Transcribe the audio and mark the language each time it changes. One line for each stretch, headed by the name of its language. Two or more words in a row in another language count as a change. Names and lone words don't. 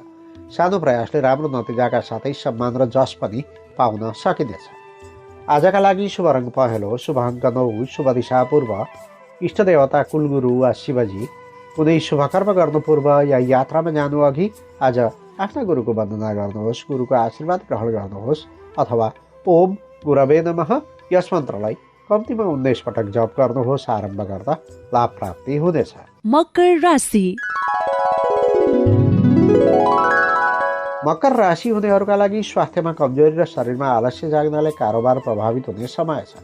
Nepali: सानो प्रयासले राम्रो नतिजाका साथै सम्मान र जस पनि पाउन सकिनेछ। आजका लागि शुभ रङ पहेँलो, शुभ अङ्क 9, शुभ दिशा पूर्व, इष्ट देवता कुलगुरु वा शिवजी। कुनै शुभ कर्म गर्नु पूर्व या यात्रामा जानु अघि आज आफ्ना गुरुको वन्दना गर्नुहोस्, गुरुको आशीर्वाद ग्रहण गर्नुहोस्, अथवा
Sanskrit: ओम गुरवे नमः
Nepali: यस मन्त्रलाई कम्तीमा 19 पटक जप गर्नुहोस्। आरम्भ गर्दा लाभ प्राप्ति हुनेछ। मकर राशि। मकर राशि हुनेहरूका लागि स्वास्थ्यमा कमजोरी र शरीरमा आलस्य जाग्नाले कारोबार प्रभावित हुने समय छ।